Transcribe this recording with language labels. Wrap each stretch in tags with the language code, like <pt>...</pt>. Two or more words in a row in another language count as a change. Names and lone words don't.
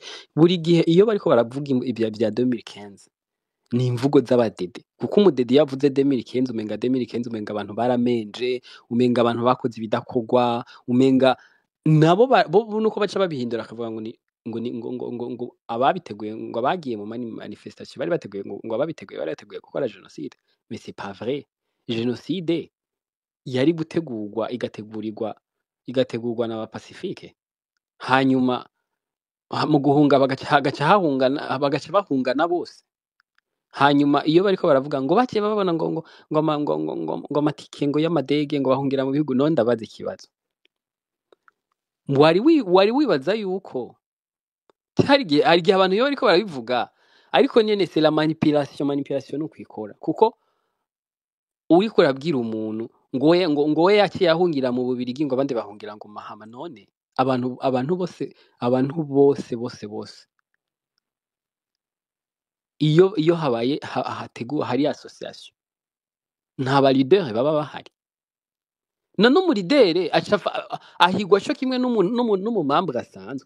<rn>Buri gihe iyo bariko baravuga ibya 2015 ni imvugo z'abadede, kuko umudede yavuze 2015 umenga 2015 umenga abantu baramenje, umenga abantu bakoze ibidakogwa, umenga nabo nuko baca babihindura akavuga ngo ababiteguye ngo abagiye mu manifestation bari bateguye ngo ababiteguye bari bateguye gukora genocide.</rn> <fr>Mais c'est pas vrai.</fr> <rn>Genocide yari gutegurwa igategurwa n'aba Pacifique, hanyuma mu guhunga bagaca bahungana bose. Hanyuma iyo bariko baravuga ngo bakiye babona ngo amatike ngo y'amadege ngo bahungira mu bihugu, none ndabaza ikibazo, wari wibaza yuko hari igihe abantu iyo bariko barabivuga ariko nyene</rn> <fr>c'est la manipulation</fr> <rn>no kwikora, kuko uriko urabwira umuntu ngo we yaciye ahungira mu Bubirigi ngo abandi bahungira ngo Mahama, none abantu bose iyo habaye hateguwe hari association nta ba leader baba bahari, none umuridere ahigwa cyo kimwe n'umumambre asanzwe.</rn>